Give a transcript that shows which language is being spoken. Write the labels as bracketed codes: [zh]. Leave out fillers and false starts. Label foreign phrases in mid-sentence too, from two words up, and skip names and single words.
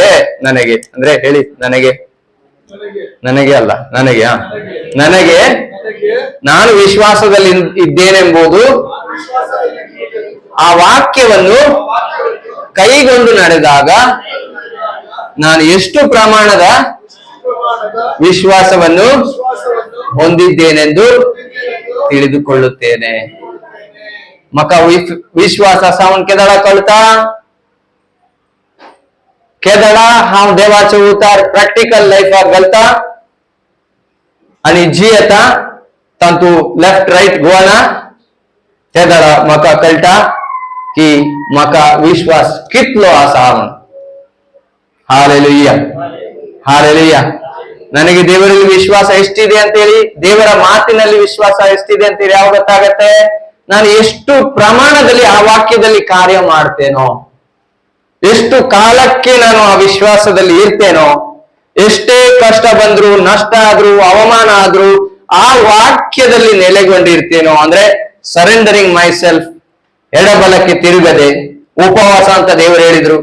[kn] ನನಗೆ ಅಂದ್ರೆ ಹೇಳಿ, ನನಗೆ ಅಲ್ಲ, ನನಗೆ ನಾನು ವಿಶ್ವಾಸದಲ್ಲಿ ಇದ್ದೇನೆಂಬುದು ಆ ವಾಕ್ಯವನ್ನು ಕೈಗೊಂಡು ನಡೆದಾಗ ನಾನು ಎಷ್ಟು ಪ್ರಮಾಣದ ವಿಶ್ವಾಸವನ್ನು ಹೊಂದಿದ್ದೇನೆಂದು ತಿಳಿದುಕೊಳ್ಳುತ್ತೇನೆ. [kok] मका विश्वास असा म्हण केदळा कळता. केदळा हांव देवाचो उतार प्रॅक्टिकल लायफाक घालता आणि जी येता तांतू [en] left right [kok] गोवाना केदळा म्हाका कळटा की म्हाका विश्वास कितलो आसा म्हण. हालेलुया हालेलुया. [kn] ನನಗೆ ದೇವರಲ್ಲಿ ವಿಶ್ವಾಸ ಎಷ್ಟಿದೆ ಅಂತ ಹೇಳಿ, ದೇವರ ಮಾತಿನಲ್ಲಿ ವಿಶ್ವಾಸ ಎಷ್ಟಿದೆ ಅಂತ ಹೇಳಿ ಯಾವ ಗೊತ್ತಾಗತ್ತೆ? ನಾನು ಎಷ್ಟು ಪ್ರಮಾಣದಲ್ಲಿ ಆ ವಾಕ್ಯದಲ್ಲಿ ಕಾರ್ಯ ಮಾಡ್ತೇನೋ, ಎಷ್ಟು ಕಾಲಕ್ಕೆ ನಾನು ಆ ವಿಶ್ವಾಸದಲ್ಲಿ ಇರ್ತೇನೋ, ಎಷ್ಟೇ ಕಷ್ಟ ಬಂದ್ರು, ನಷ್ಟ ಆದ್ರೂ, ಅವಮಾನ ಆದ್ರೂ ಆ ವಾಕ್ಯದಲ್ಲಿ ನೆಲೆಗೊಂಡಿರ್ತೇನೋ, ಅಂದ್ರೆ [en] surrendering my self, [kn] ಎಡಬಲಕ್ಕೆ ತಿರುಗದೆ ಉಪವಾಸ ಅಂತ ದೇವರು ಹೇಳಿದ್ರು.